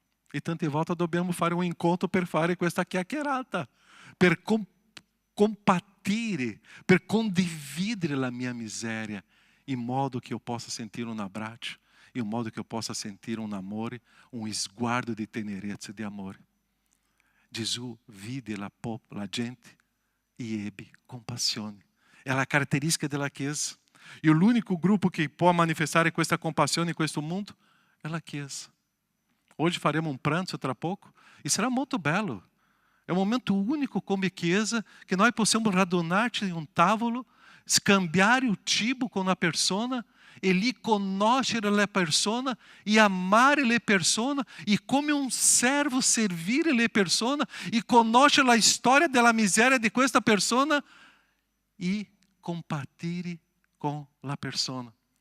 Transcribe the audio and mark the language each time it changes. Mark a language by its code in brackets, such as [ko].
[it] E tante volte dobbiamo fare un incontro per fare questa chiacchierata, per compatire, per condividere la mia miseria, in modo che io possa sentire un abbraccio, in modo che io possa sentire un amore, un sguardo di tenerezza e di amore. Gesù vide la gente e ebbe compassione. È la caratteristica della Chiesa. E l'unico gruppo che può manifestare questa compassione in questo mondo è la Chiesa. [pt] Hoje faremos um [it] pranzo tra [pt] pouco e será muito belo. É um momento único [it] come Chiesa que nós possamos radunarci in un tavolo, scambiare il cibo con una persona e lì conoscere la persona e amare le persone e come un servo servire le persone e conoscere la storia della miseria di questa persona e compatire con la persona.